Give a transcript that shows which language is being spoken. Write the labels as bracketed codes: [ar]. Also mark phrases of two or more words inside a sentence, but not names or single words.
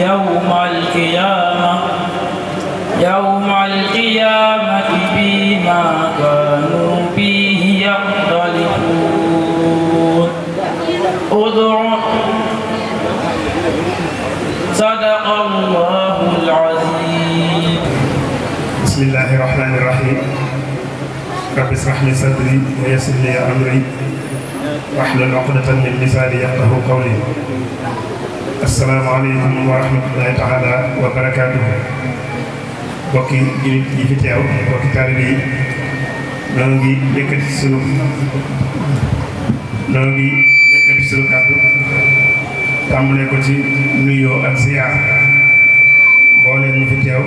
[ar] يوم القيامة بما كانوا فيه يختلفون صدق الله العظيم. بسم الله الرحمن الرحيم. رب اشرح لي صدري ويسر لي أمري واحلل عقدة من لساني يفقهوا قولي. السلام عليكم ورحمة الله تعالى وبركاته. [wo] bokki jullit yi fi teew bokki taalibe yi noo ngi yëkkati sunu kàddu tàmbalee ko ci nuyoo ak ziyaar mbooleem ñi fi teew